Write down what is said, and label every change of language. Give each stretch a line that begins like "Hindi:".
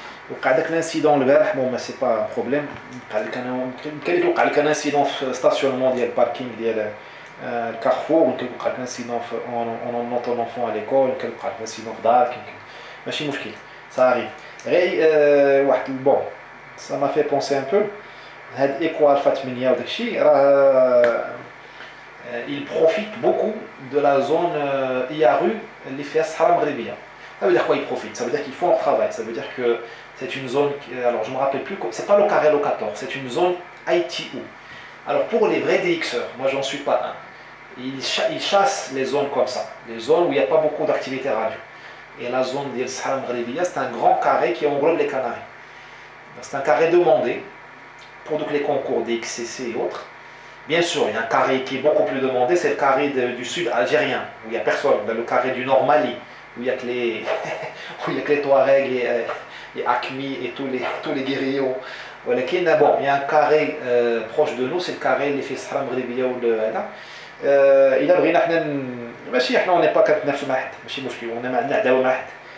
Arabic: وقع داك الانسيدون البارح بون ما سي با بروبليم وقع لك انا كان يوقع لك ان انسيدون في ستاسيونمون ديال الباركينغ ديال الكارفور وكان يوقع لك انسيدون اون نوطون اونفون على ليكول كان يوقع لك انسيدون في دارك ماشي مشكل صافي غير واحد بون
French: ça m'a fait penser un peu
Arabic: هاد ايكو الفا 8 وداك الشيء راه
French: il profite beaucoup de la zone IARU
Arabic: اللي فيها الصحراء المغربيه.
French: Ça veut dire quoi ils profitent? Ça veut dire qu'ils font leur travail. Ça veut dire que c'est une zone, alors je ne me rappelle plus, c'est pas le carré locator, c'est une zone ITU. Alors pour les vrais DXeurs, moi j'en suis pas un, ils chassent les zones comme ça, les zones où il n'y a pas beaucoup d'activité radio. Et la zone d'El Sahara Mghribiya, c'est un grand carré qui englobe les Canaries. C'est un carré demandé pour donc les concours DXCC et autres. Bien sûr, il y a un carré qui est beaucoup plus demandé, c'est le carré du sud algérien, où il n'y a personne, le carré du nord Mali, où il n'y a que les, où il y a que les Touaregs, les Akmi et tous les guerriers. Bon, il y a un carré proche de nous, c'est le carré
Arabic: اللي في الصحراء المغربية وهذا. إذا بغينا حنا ماشي حنا اوني با كنتنافسوا مع حد، ماشي مشكل، ونا ما عندنا عداوة مع حد.